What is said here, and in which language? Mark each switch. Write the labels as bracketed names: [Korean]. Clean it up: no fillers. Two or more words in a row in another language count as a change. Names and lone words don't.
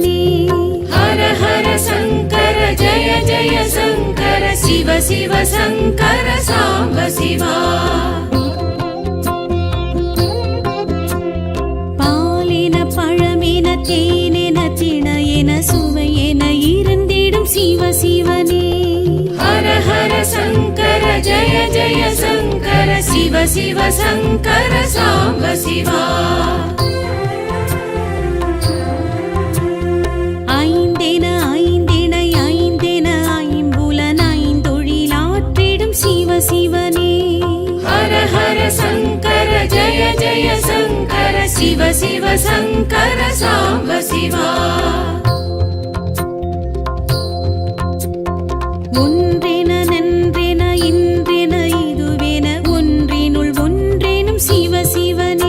[Sanskrit] हर हर शङ्कर जय जय शङ्कर शिव शिव शिव शङ्कर साम्ब शिवा [Tamil] பாலென பழமென தேனென திணையென சுவையென இருந்திடும் சிவ சிவனே [Sanskrit] हर हर शङ्कर जय जय शङ्कर शिव शिव शङ्कर साम्ब शिवा [Tamil] ஐந்தென ஐந்திணை ஐந்தென ஐம்புலன் ஐந்தொழிலாற்றிடும் சிவ சிவனே [Sanskrit] हर हर शङ्कर जय जय शङ्कर शिव शिव शङ्कर साम्ब शिवा [Tamil] ஒன்றென நன்றென இன்றென இதுவென ஒன்றினுள் ஒன்றெனும் சிவ சிவனே